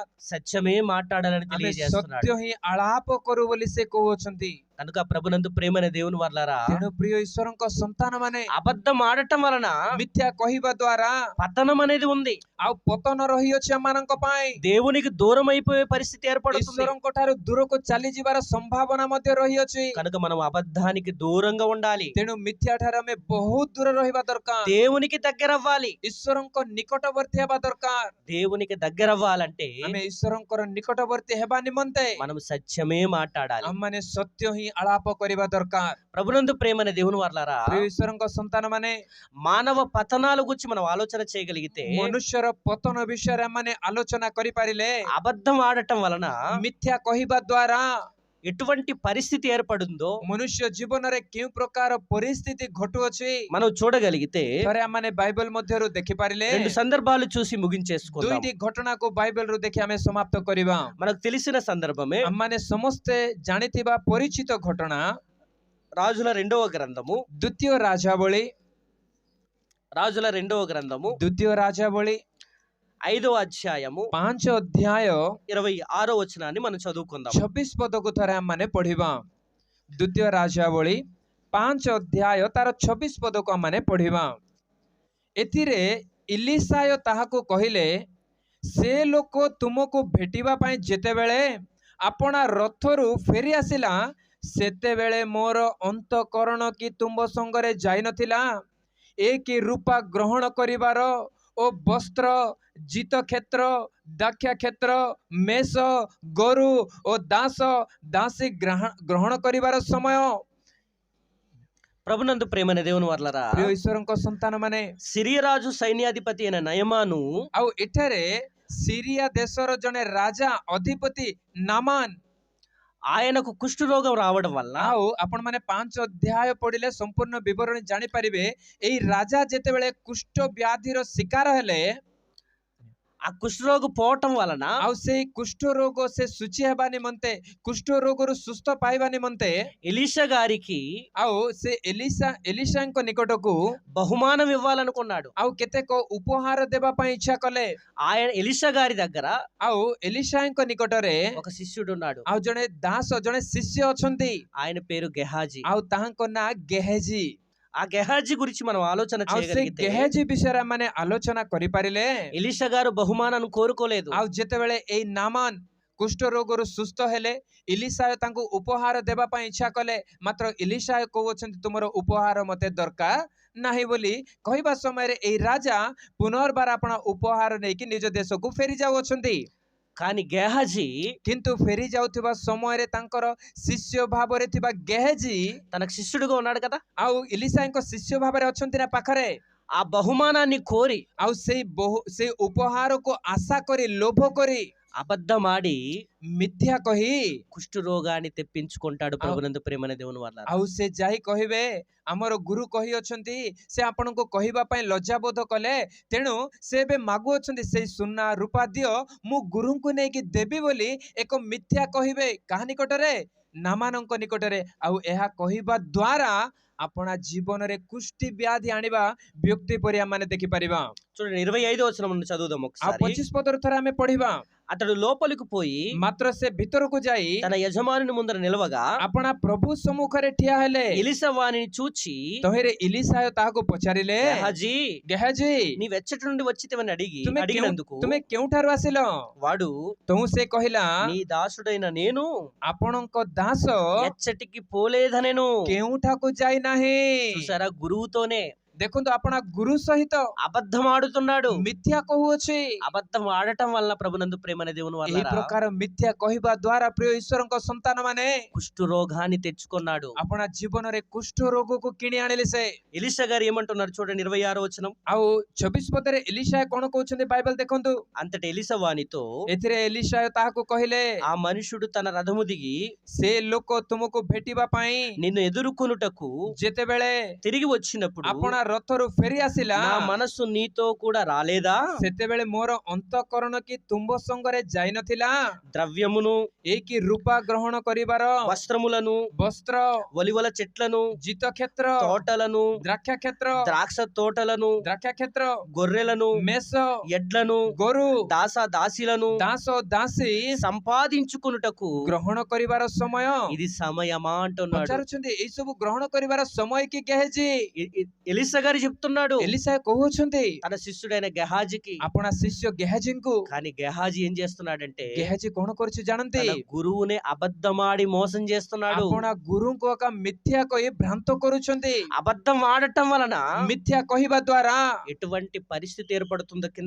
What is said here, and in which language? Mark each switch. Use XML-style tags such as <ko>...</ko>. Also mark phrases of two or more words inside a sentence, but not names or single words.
<te>సత్యమే మాట్లాడాలని</te> <or>ଆମେ</or> <te>తెలియజేస్తున్నాడు.</te> <or>ସତ୍ୟ ହିଁ ଆଳାପ କରୁ ବୋଲି ସେ କହୁଅଛନ୍ତି।</or> <te>కనుక ప్రభునందు ప్రేమైన దేవుని వర్లారా,</te> <or>ତେଣୁ ପ୍ରିୟ ଈଶ୍ୱରଙ୍କ ସନ୍ତାନ ମାନେ</or> <te>అబద్ధం ఆడటం వలన</te> <or>ମିଥ୍ୟା କହିବା ଦ୍ୱାରା</or> <te>పతనం అనేది ఉంది.</te> <or>ଆଉ ପତନ ରହିଅଛି ଆମମାନଙ୍କ ପାଇଁ।</or> <te>దేవునికి దూరం అయిపోయే పరిస్థితి ఏర్పడుతుంది.</te> <or>ଈଶ୍ୱରଙ୍କ ଠାରୁ ଦୂରକୁ ଚାଲିଯିବାର ସମ୍ଭାବନା ମଧ୍ୟ ରହିଅଛି।</or> <te>కనుక మనం అబద్ధానికి దూరంగా ఉండాలి.</te> <or>ତେଣୁ ମିଥ୍ୟା ଠାରୁ ଆମେ ବହୁତ ଦୂର ରହିବା ଦରକାର।</or> <te>దేవునికి దగ్గర అవ్వాలి.</te> <or>ଈଶ୍ୱରଙ୍କ ନିକଟବର୍ତ୍ତୀ ହେବା ଦରକାର।</or> <te>దేవునికి దగ్గర అవ్వాలంటే</te> <or>ଆମେ ଈଶ୍ୱରଙ୍କର ନିକଟବର୍ତ୍ତୀ ହେବା ନିମନ୍ତେ</or> <te>మనం సత్యమే మాట్లాడాలి.</te> <or>ଆମମାନେ ସତ୍ୟ ହିଁ ଆଳାପ କରିବା ଦରକାର।</or> <te>ప్రభునందు ప్రేమైన దేవుని వర్లారా,</te> <or>ପ୍ରିୟ ଈଶ୍ୱରଙ୍କ ସନ୍ତାନ ମାନେ</or> <te>మానవ పతనాల గురించి మనం ఆలోచన చేయగలిగితే</te> <or>ମନୁଷ୍ୟର ପତନ ବିଷୟରେ ଆମମାନେ ଆଲୋଚନା କରିପାରିଲେ</or> <te>అబద్ధం ఆడటం వలన</te> <or>ମିଥ୍ୟା କହିବା ଦ୍ୱାରା</or> <te>ఎటువంటి పరిస్థితి ఏర్పడుందో</te> <or>ମନୁଷ୍ୟ ଜୀବନରେ କେଉଁ ପ୍ରକାର ପରିସ୍ଥିତି ଘଟୁଅଛି</or> <te>మనం చూడగలిగితే</te> <or>ଥରେ ଆମମାନେ ବାଇବେଲ ମଧ୍ୟରୁ ଦେଖିପାରିଲେ</or> <te>రెండు సందర్భాలు చూసి ముగించేసుకుందాం.</te> <or>ଦୁଇଟି ଘଟଣାକୁ ବାଇବେଲରୁ ଦେଖି ଆମେ ସମାପ୍ତ କରିବା।</or> <te>మనకు తెలిసిన సందర్భమే</te> <or>ଆମମାନେ ସମସ୍ତେ ଜାଣିଥିବା ପରିଚିତ ଘଟଣା</or> <te>రాజుల రెండవ గ్రంథము</te> <or>ଦ୍ୱିତୀୟ ରାଜାବଳୀ</or> <te>5వ అధ్యాయము</te> <or>5 ଅଧ୍ୟାୟ</or> <te>26వ వచనాన్ని మనం చదువుకుందాం.</te> <or>26 ପଦକୁ ଥରେ ଆମମାନେ ପଢିବା। ଦ୍ୱିତୀୟ ରାଜାବଳୀ 5 ଅଧ୍ୟାୟ ତାର 26 ପଦକୁ ଆମମାନେ ପଢିବା। ଏଥିରେ ଇଲିସାୟ ତାହାକୁ କହିଲେ, ସେ ଲୋକ ତୁମକୁ ଭେଟିବା ପାଇଁ ଯେତେବେଳେ ଆପଣା ରଥରୁ ଫେରି ଆସିଲା, ସେତେବେଳେ ମୋର ଅନ୍ତଃକରଣ କି ତୁମ ସଙ୍ଗରେ ଯାଇନଥିଲା? ଏ କି ରୂପା ଗ୍ରହଣ କରିବାର ଓ ବସ୍ତ୍ର, ଜିତ କ୍ଷେତ୍ର, ଦାଖ୍ୟା କ୍ଷେତ୍ର, ମେଷ, ଗୋରୁ ଓ ଦାସ ଦାସୀ ଗ୍ରହଣ କରିବାର ସମୟ।</or> <te>ప్రభునందు ప్రేమైన దేవుని వర్లరా,</te> <or>ପ୍ରିୟ ଈଶ୍ୱରଙ୍କ ସନ୍ତାନ ମାନେ</or> <te>సిరియా రాజు సైన్యాధిపతి అయిన నయమాను</te> <or>ଆଉ ଏଠାରେ ସିରିଆ ଦେଶର ଜଣେ ରାଜା ଅଧିପତି ନାମାନ,</or> <te>ఆయనకు కుష్ఠరోగం రావడం వల్ల</te> <or>ଆଉ ଆପଣ ମାନେ 5 ଅଧ୍ୟାୟ ପଢିଲେ ସମ୍ପୂର୍ଣ୍ଣ ବିବରଣୀ ଜାଣିପାରିବେ। ଏଇ ରାଜା ଯେତେବେଳେ କୁଷ୍ଠ ବ୍ୟାଧିର ଶିକାର ହେଲେ,</or> <te>ఆ కుష్ఠరోగ పోవటం వలన</te> <or>ଆଉ ସେଇ କୁଷ୍ଠ ରୋଗ ସେ ଶୁଚି ହେବା ନିମନ୍ତେ, କୁଷ୍ଠ ରୋଗରୁ ସୁସ୍ଥ ପାଇବା ନିମନ୍ତେ</or> <te>ఎలీషా గారికి</te> <or>ଆଉ ସେ ଏଲିଶାଙ୍କ ନିକଟକୁ</or> <te>బహుమానం ఇవ్వాలనుకున్నాడు.</te> <or>ଆଉ କେତେକ ଉପହାର ଦେବା ପାଇଁ ଇଚ୍ଛା କଲେ।</or> <te>ఆయన ఎలీషా గారి దగ్గర</te> <or>ଆଉ ଏଲିଶାଙ୍କ ନିକଟରେ</or> <te>ఒక శిష్యుడు ఉన్నాడు.</te> <or>ଆଉ ଜଣେ ଦାସ, ଜଣେ ଶିଷ୍ୟ ଅଛନ୍ତି।</or> <te>ఆయన పేరు గెహాజీ.</te> <or>ଆଉ ତାହାଙ୍କ ନାଁ ଗେହେଜି।</or> <te>ఆ గెహాజీ గురించి మనం ఆలోచన</te> <or>ଆଉ ସେ</or> <te>చేయగలిగితే</te> <or>ଗେହେଜି ବିଷୟରେ ମାନେ ଆଲୋଚନା କରିପାରିଲେ,</or> <te>ఎలీషా గారు బహుమానాన్ని కోరుకోలేదు.</te> <or>ଆଉ ଯେତେବେଳେ ଏଇ ନାମାନ କୁଷ୍ଠ ରୋଗରୁ ସୁସ୍ଥ ହେଲେ, ଇଲିଶାୟ ତାଙ୍କୁ ଉପହାର ଦେବା ପାଇଁ ଇଚ୍ଛା କଲେ। ମାତ୍ର ଇଲିଶାୟ କହୁଅଛନ୍ତି, ତୁମର ଉପହାର ମତେ ଦରକାର ନାହିଁ ବୋଲି କହିବା ସମୟରେ ଏଇ ରାଜା ପୁନର୍ବାର ଆପଣ ଉପହାର ନେଇକି ନିଜ ଦେଶକୁ ଫେରି ଯାଉଅଛନ୍ତି।</or> <te>కానీ గెహాజీ</te> <or>କିନ୍ତୁ ଫେରି ଯାଉଥିବା ସମୟରେ ତାଙ୍କର ଶିଷ୍ୟ ଭାବରେ ଥିବା ଗେହେଜି</or> <te>తనకు శిష్యుడుగా ఉన్నాడు కదా,</te> <or>ଆଉ ଇଲିଶାଙ୍କ ଶିଷ୍ୟ ଭାବରେ ଅଛନ୍ତି ନା ପାଖରେ।</or> <te>ఆ బహుమానాన్ని కోరి</te> <or>ଆଉ ସେଇ ଉପହାରକୁ ଆଶା କରି, ଲୋଭ କରି,</or> <te>ఆ అబద్ధమాడి</te> <or>ମିଥ୍ୟା କହି</or> <te>కుష్టు రోగాన్ని తెప్పించుకుంటాడు ప్రభునందు ప్రేమనే దేవుని వల్ల.</te> <or>ଆଉ ସେ ଯାଇ କହିବେ ଆମର ଗୁରୁ କହି ଅଛନ୍ତି, ସେ ଆପଣଙ୍କୁ କହିବା ପାଇଁ ଲଜ୍ଜାବୋଧ କଲେ, ତେଣୁ ସେ ଏବେ ମାଗୁଅଛନ୍ତି ସେଇ ସୁନା ରୂପା ଦିଅ, ମୁଁ ଗୁରୁଙ୍କୁ ନେଇକି ଦେବି ବୋଲି ଏକ ମିଥ୍ୟା କହିବେ। କାହା ନିକଟରେ? ନାମାନଙ୍କ ନିକଟରେ। ଆଉ ଏହା କହିବା ଦ୍ୱାରା ଆପଣା ଜୀବନରେ କୁଷ୍ଠି ବ୍ୟାଧି ଆଣିବା ବ୍ୟକ୍ତି ପରି ଆମେ ଦେଖିପାରିବା।</or> <te>చూడండి 25వ వచనం నుండి చదువుదాం</te> <or>ଆଉ</or> <te>ఒకసారి.</te> <or>25 ପଦରେ ଥରେ ଆମେ ପଢିବା।</or> <te>అతడు లోపలికి పోయి</te> <or>ମାତ୍ର ସେ ଭିତରକୁ ଯାଇ</or> <te>తన యజమానుని ముందర నిలవగా</te> <or>ଆପଣା ପ୍ରଭୁ ସମ୍ମୁଖରେ ଠିଆ ହେଲେ।</or> <te>ఎలీషా వానిని చూచి</te> <or>ତହିଁରେ ଇଲିଶା ତାହାକୁ ପଚାରିଲେ,</or> <te>గెహజీ</te> <or>ଗେହାଜି,</or> <te>నీవెచ్చటి నుండి వచ్చితివని అడిగినందుకు</te> <or>ତୁମେ କେଉଁଠାରୁ ଆସିଲ?</or> <te>వాడు</te> <or>ତୁ ସେ କହିଲା,</or> <te>నీ దాసుడైన నేను</te> <or>ଆପଣଙ୍କ ଦାସ</or> <te>ఎచ్చటికి పోలేదనెను.</te> <or>କେଉଁଠାକୁ ଯାଇନାହିଁ।</or> <te>చూసారా, గురువుతోనే</te> <or>ଦେଖନ୍ତୁ ଆପଣ ଗୁରୁ ସହିତ</or> <te>అబద్ధం ఆడుతున్నాడు.</te> <or>ମିଥ୍ୟା କହୁଅଛି।</or> <te>అబద్ధం ఆడటం వలన ప్రభునందు ప్రేమనే దేవుని</te> <or>ଏହି</or> <te>వల్ల</te> <or>ପ୍ରକାର ମିଥ୍ୟା କହିବା ଦ୍ୱାରା ପ୍ରିୟ ଈଶ୍ୱରଙ୍କ ସନ୍ତାନ ମାନେ</or> <te>కుష్టు రోగాన్ని తెచ్చుకున్నాడు.</te> <or>ଆପଣା ଜୀବନରେ କୁଷ୍ଠ ରୋଗକୁ କିଣି ଆଣିଲେ। ସେ</or> <te>ఎలీషా గారు ఏమంటున్నారు చూడండి 26వ వచనం.</te> <or>ଆଉ 24 ପଦରେ ଏଲିଶା କଣ କହୁଛନ୍ତି ବାଇబଲ ଦେଖନ୍ତୁ।</or> <te>అంతటి ఎలీషా వానితో</te> <or>ଏଥିରେ ଏଲିଶା ତାହାକୁ କହିଲେ,</or> <te>ఆ మనుషుడు తన రథము దిగి</te> <or>ସେ ଲୋକ ତୁମକୁ ଭେଟିବା ପାଇଁ</or> <te>నిన్ను ఎదుర్కొనుటకు</te> <or>ଯେତେବେଳେ</or> <te>తిరిగి వచ్చినప్పుడు</te> <or>ଆପଣା ରଥରୁ ଫେରି ଆସିଲା,</or> <te>నా మనస్సు నీతో కూడా రాలేదా?</te> <or>ସେତେବେଳେ ମୋର ଅନ୍ତଃକରଣ କି ତୁମ୍ଭ ସଙ୍ଗରେ ଯାଇନଥିଲା?</or> <te>ద్రవ్యమును</te> <or>ଏଇକି ରୂପା ଗ୍ରହଣ କରିବାର,</or> <te>వస్త్రములను</te> <or>ବସ୍ତ୍ର,</or> <te>ఒలివల చెట్లను</te> <or>ଜିତ କ୍ଷେତ୍ର,</or> <te>తోటలను</te> <or>ଦ୍ରାକ୍ଷା କ୍ଷେତ୍ର,</or> <te>ద్రాక్ష తోటలను</te> <or>ଦ୍ରାକ୍ଷା କ୍ଷେତ୍ର,</or> <te>గొర్రెలను</te> <or>ମେଷ,</or> <te>ఎడ్లను</te> <or>ଗୋରୁ,</or> <te>దాస దాసీలను</te> <or>ଦାସ ଦାସୀ</or> <te>సంపాదించుకున్నటకు</te> <or>ଗ୍ରହଣ କରିବାର ସମୟ</or> <te>ఇది సమయమా అంటున్నాడు.</te> <or>ପଚାରୁଛନ୍ତି, ଏଇ ସବୁ ଗ୍ରହଣ କରିବାର ସମୟ କି ଗେହେଜି?</or> <te>ఎలీషా గారు చెప్తున్నాడు</te> <or>ଏଲିଶା କହୁଛନ୍ତି</or> <te>తన శిష్యుడైన గెహాజీకి.</te> <or>ଆପଣା ଶିଷ୍ୟ ଗେହାଜିଙ୍କୁ।</or> <te>కానీ గెహాజీ ఏం చేస్తున్నాడంటే</te> <or>ଗେହାଜି କଣ କରୁଛି ଜାଣନ୍ତି?</or> <te>తన గురువుని అబద్ధమాడి మోసం చేస్తున్నాడు.</te> <or>ଆପଣା ଗୁରୁଙ୍କୁ ଏକ ମିଥ୍ୟା କହି ଭ୍ରାନ୍ତ କରୁଛନ୍ତି।</or> <te>అబద్ధం ఆడటం వలన</te> <or>ମିଥ୍ୟା କହିବା ଦ୍ୱାରା</or> <te>ఎటువంటి పరిస్థితి ఏర్పడుతుందో కింద</te>